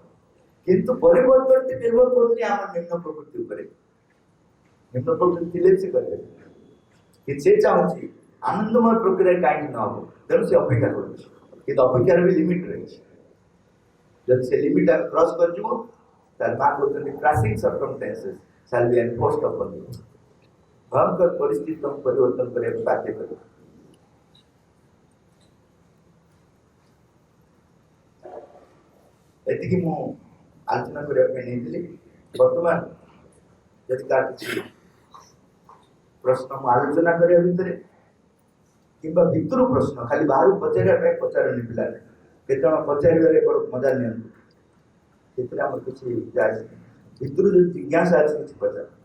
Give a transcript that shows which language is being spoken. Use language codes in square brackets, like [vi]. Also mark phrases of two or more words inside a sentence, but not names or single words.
[or] କିନ୍ତୁ ପରିବର୍ତ୍ତନଟି ନିର୍ଭର କରୁନି ଆମ ନିମ୍ନ ପ୍ରକୃତି ଉପରେ। ନିମ୍ନ ପ୍ରକୃତି ଥିଲେ ସେ କରିବେ, କିନ୍ତୁ ସେ ଚାହୁଁଛି ଆନନ୍ଦମୟ ପ୍ରକ୍ରିୟାରେ କାହିଁକି ନ ହବ, ତେଣୁ ସେ ଅପେକ୍ଷା କରୁଛି। କିନ୍ତୁ ଅପେକ୍ଷାର ବି ଲିମିଟ ରହିଛି। ଯଦି ସେ ଲିମିଟ ଆମେ କ୍ରସ୍ କରିଯିବ, ତାହେଲେ ମା କହୁଛନ୍ତି [en] crushing circumstances shall be enforced upon you। [or] ଭୟଙ୍କର ପରିସ୍ଥିତି ତମକୁ ପରିବର୍ତ୍ତନ କରିବାକୁ ବାଧ୍ୟ କରିବ। ଏତିକି ମୁଁ ଆଲୋଚନା କରିବା ପାଇଁ ନେଇଥିଲି। ବର୍ତ୍ତମାନ ଯଦି କାହାର କିଛି ପ୍ରଶ୍ନ ମୁଁ ଆଲୋଚନା କରିବା ଭିତରେ କିମ୍ବା ଭିତରୁ ପ୍ରଶ୍ନ ଖାଲି ବାହାରୁ ପଚାରିବା ପାଇଁ ପଚାରନି ପିଲାମାନେ, କେତେ ଜଣ ପଚାରିବାରେ ବଡ଼ ମଜା ନିଅନ୍ତୁ, ସେଥିରେ ଆମର କିଛି ଯାଏ ଭିତରୁ ଯଦି ଜିଜ୍ଞାସା ଅଛି କିଛି ପଚାର।